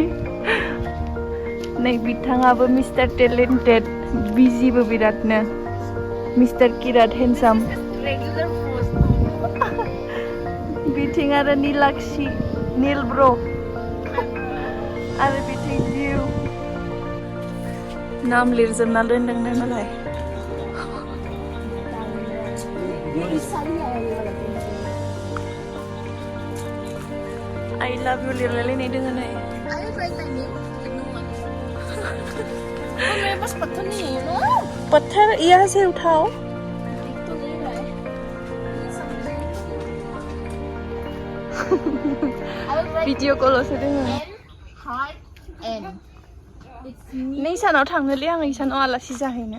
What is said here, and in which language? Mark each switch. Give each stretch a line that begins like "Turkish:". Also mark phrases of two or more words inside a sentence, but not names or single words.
Bodo: नै बिथाङाबो
English: Mister Talented
Bodo: बिजिबो बिरादनो मिस्टार किरात हेन्डसाम बिथिं आरो नीलाक्षी नील ब्र आरो बिथिं जिउ नाम लिरजोबना दोनदोंनो मालाय
English: I love you
Bodo: लिरलायलायनाय दोङो नै
Hindi: पत्थर यहाँ से उठाओ
Bodo: भिडिअ कलसो दोङो नै सानाव थांनोलै आं इसानाव आलासि जाहैनो